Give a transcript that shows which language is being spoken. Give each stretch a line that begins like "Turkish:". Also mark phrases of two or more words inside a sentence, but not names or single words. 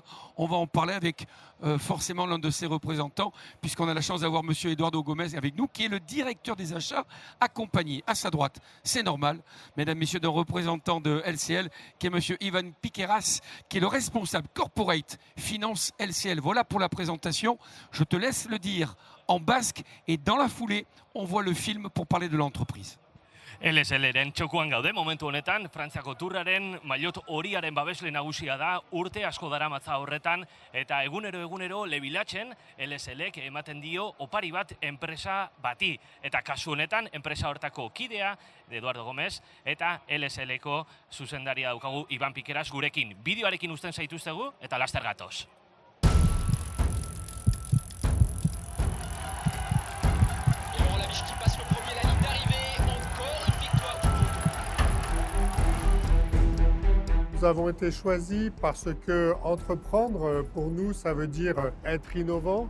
French: On va en parler avec forcément l'un de ses représentants, puisqu'on a la chance d'avoir monsieur Eduardo Gomez avec nous, qui est le directeur des achats, accompagné à sa droite, c'est normal, mesdames, messieurs, d'un représentant de LCL, qui est monsieur Ivan Piqueras, qui est le responsable
English: corporate finance
French: LCL. Voilà pour la présentation. Je te laisse le dire en basque et dans la foulée, on voit le film pour parler de l'entreprise.
Basque: LSL-ren txokuan gaude, momentu honetan, Frantziako turraren maillot horiaren babesle nagusia da, urte asko daramatza horretan, eta egunero lebilatzen LSL-ek ematen dio opari bat enpresa bati. Eta kasu honetan, enpresa hortako kidea, Eduardo Gomez, eta LSL-eko zuzendaria daukagu Iban Piqueras gurekin. Bideoarekin uzten zaituztegu, eta laster gatoz.
French: Nous avons été choisis parce que entreprendre, pour nous, ça veut dire être innovant.